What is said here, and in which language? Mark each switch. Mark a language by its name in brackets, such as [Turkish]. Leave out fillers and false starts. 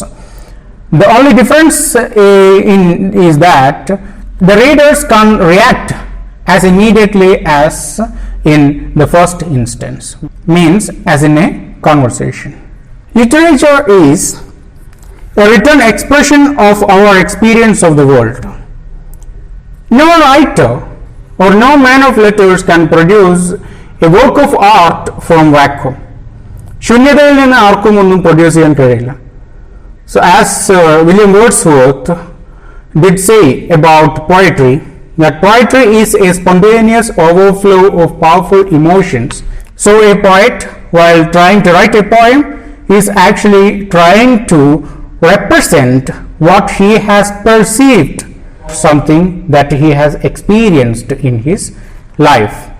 [English] The only difference is that the readers can react as immediately as in the first instance, means as in a conversation. Literature is a written expression of our experience of the world. No writer or no man of letters can produce a work of art from vacuum. [Malayalam] ശൂന്യതയിൽ നിന്ന് ആർക്കും ഒന്നും produce ചെയ്യാൻ കഴിയില്ല. [English] So as William Wordsworth did say about poetry, that poetry is a spontaneous overflow of powerful emotions. So a poet, while trying to write a poem, is actually trying to represent what he has perceived, something that he has experienced in his life.